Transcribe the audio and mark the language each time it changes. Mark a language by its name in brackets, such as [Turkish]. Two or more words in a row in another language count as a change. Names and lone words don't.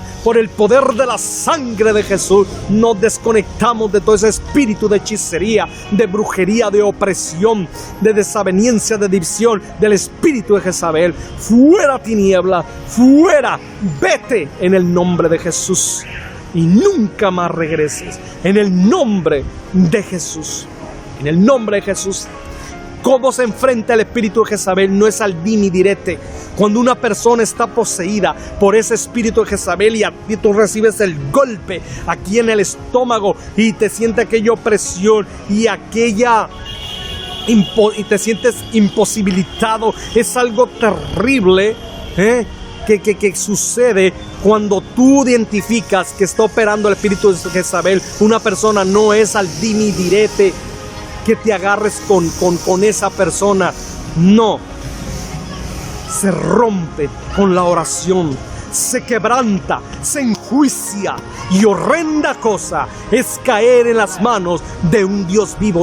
[Spanish] Por el poder de la sangre de Jesús nos desconectamos de todo ese espíritu de hechicería, de brujería, de opresión, de desaveniencia, de división, del espíritu de Jezabel. Fuera tiniebla, fuera, vete en el nombre de Jesús, y nunca más regreses, en el nombre de Jesús, en el nombre de Jesús. ¿Cómo se enfrenta el espíritu de Jezabel? No es al dimi direte. Cuando una persona está poseída por ese espíritu de Jezabel, y a ti tú recibes el golpe aquí en el estómago, y te siente aquella opresión y aquella y te sientes imposibilitado, es algo terrible, que sucede cuando tú identificas que está operando el espíritu de Jezabel. Una persona no es al dimi direte que te agarres con esa persona, no, se rompe con la oración, se quebranta, se enjuicia, y horrenda cosa es caer en las manos de un Dios vivo.